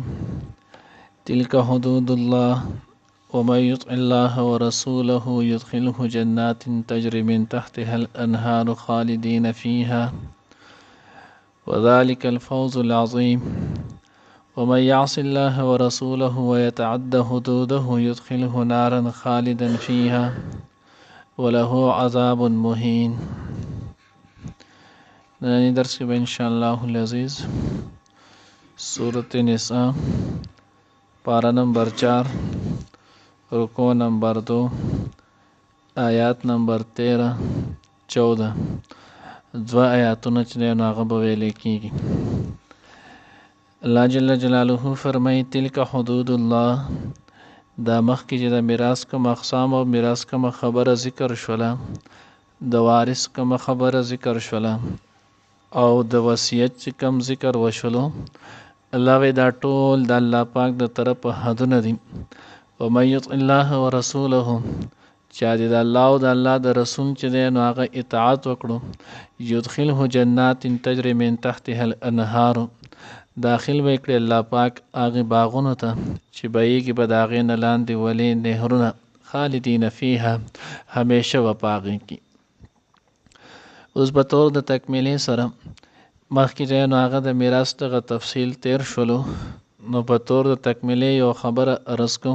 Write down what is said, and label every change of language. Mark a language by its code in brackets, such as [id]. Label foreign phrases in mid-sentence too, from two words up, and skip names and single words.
[ar] تلك حدود الله ومن يطع الله ورسوله يدخله جنات تجري من تحتها الأنهار خالدين فيها وذلك الفوز العظيم. ومن يعص الله ورسوله ويتعد حدوده يدخله نارا خالدا فيها وله عذاب مهين. [ps] نانی درس کې به انشاءالله العزیز سورة نساء پارا نمبر 4 رکو نمبر 2 آیات نمبر 13 14 دو آیاتونه چې دی نو هغه به ویلې کېږي. [ar] الله جل جلاله [ps] فرمایي [ar] تلک حدود الله، [ps] دا مخکې چې د میراث کوم اقسام او میراث کوم خبره ذکر شوله، د وارث کوم خبره ذکر شوله او د وصیت چې کم ذکر وشلو، الله وی دا ټول د الله پاک د طرف حدونه دي. [ar] ومن یطع الله ورسوله، [ps] چا د الله او د الله د رسول چې دی نو هغه اطاعت وکړو، [ar] یدخله جنات تجري من تحتها الانهار، [ps] داخل به کړي الله پاک هغه باغونو ته چې بهیږي به د هغې نه لاندې ولې نهرونه، [ar] خالدین فیها، [ps] همیشه به په هغې کې. اوس په طور د تکمیلې سره مخکې چې نو هغه د میراث دغه تفصیل تیر شولو، نو په طور د تکمیلې یو خبره عرض کوم.